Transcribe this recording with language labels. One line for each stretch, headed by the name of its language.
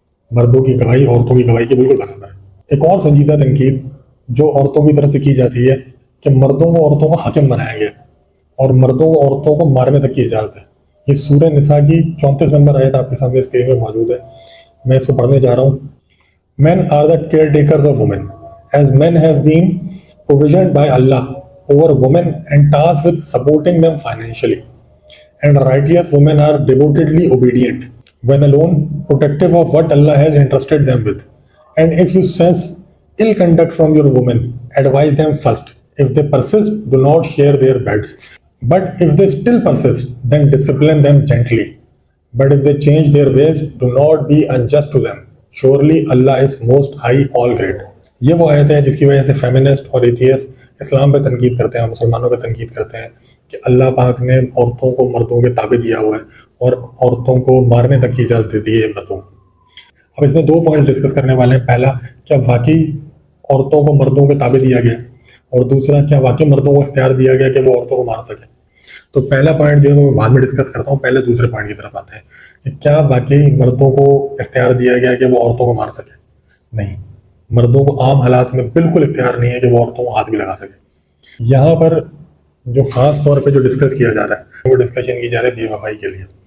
Urdu: مردوں کی گواہی عورتوں کی گواہی کے بالکل برابر ہے۔ ایک اور سنجیدہ تنقید جو عورتوں کی طرف سے کی جاتی ہے کہ مردوں کو عورتوں کو حاکم بنایا گیا اور مردوں کو عورتوں کو مارنے تک کی اجازت ہے۔ یہ سورہ نساء کی 34 نمبر آیت آپ کے سامنے اسکرین میں موجود ہے، میں اس کو پڑھنے جا رہا ہوں۔
English: Men are the caretakers of women, as men have been provisioned by Allah over women and tasked with supporting them financially. And righteous women are devotedly obedient, when alone protective of what Allah has entrusted them with. And if you sense ill conduct from your women, advise them first. If they persist, do not share their beds. But if they still persist, then discipline them gently. But if they change their ways, do not be unjust to them. Surely Allah is most high, all great.
Urdu: یہ وہ آیت ہے جس کی وجہ سے feminist اور atheist اسلام پہ تنقید کرتے ہیں، مسلمانوں پہ تنقید کرتے ہیں کہ اللہ پاک نے عورتوں کو مردوں کے تابع دیا ہوا ہے اور عورتوں کو مارنے تک کی اجازت دے دی ہے مردوں کو۔ اب اس میں 2 پوائنٹ ڈسکس کرنے والے ہیں۔ پہلا، کیا واقعی عورتوں کو مردوں کے تابع دیا گیا، اور دوسرا، کیا واقعی مردوں کو اختیار دیا گیا کہ وہ عورتوں کو مار سکیں۔ تو پہلا پوائنٹ جو ہے وہ بعد میں ڈسکس کرتا ہوں، پہلے دوسرے پوائنٹ کی طرف آتے ہیں کہ کیا واقعی مردوں کو اختیار دیا گیا کہ وہ عورتوں کو مار سکے؟ نہیں، مردوں کو عام حالات میں بالکل اختیار نہیں ہے کہ وہ عورتوں کو ہاتھ بھی لگا سکے۔ یہاں پر جو خاص طور پہ جو ڈسکس کیا جا رہا ہے وہ ڈسکشن کی جا رہی ہے بے وفائی کے لیے،